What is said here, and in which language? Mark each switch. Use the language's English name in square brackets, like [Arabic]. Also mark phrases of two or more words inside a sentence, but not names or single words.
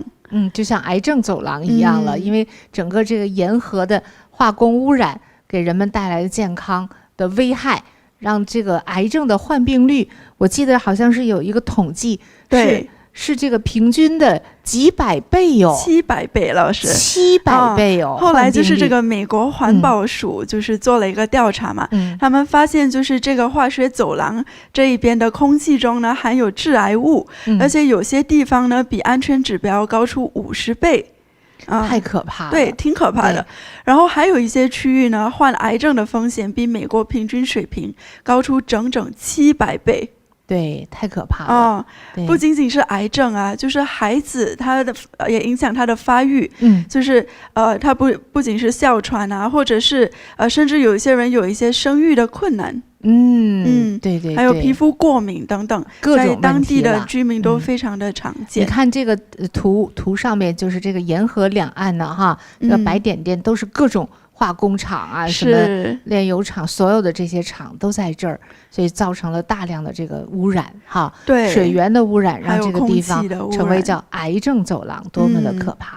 [Chinese] 就像癌症走廊一樣了，因為整個這個沿河的化工污染給人們帶來的健康的危害，讓這個癌症的患病率，我記得好像是有一個統計，對。是這個平均的幾百倍喲，700倍，老師，700倍喲。後來就是這個美國環保署就是做了一個調查嘛，他們發現就是這個化學走廊這一邊的空氣中呢含有致癌物，而且有些地方呢比安全指標高出50倍。太可怕了，对，挺可怕的。然後還有一些區域呢，患癌症的風險比美國平均水平高出整整700倍。對，太可怕了。不僅僅是癌症啊，就是孩子他的也影響他的發育。就是他不僅是哮喘啊，或者是甚至有一些人有一些生育的困難。对，還有皮膚過敏等等，在當地的居民都非常的常見。你看這個圖上面，就是這個沿河兩岸呢，哈，那個白點點都是各種化工廠啊，什麼煉油廠，所有的這些廠都在這兒，所以造成了大量的這個污染，哈，對，水源的污染，讓這個地方成為叫癌症走廊，多麼的可怕。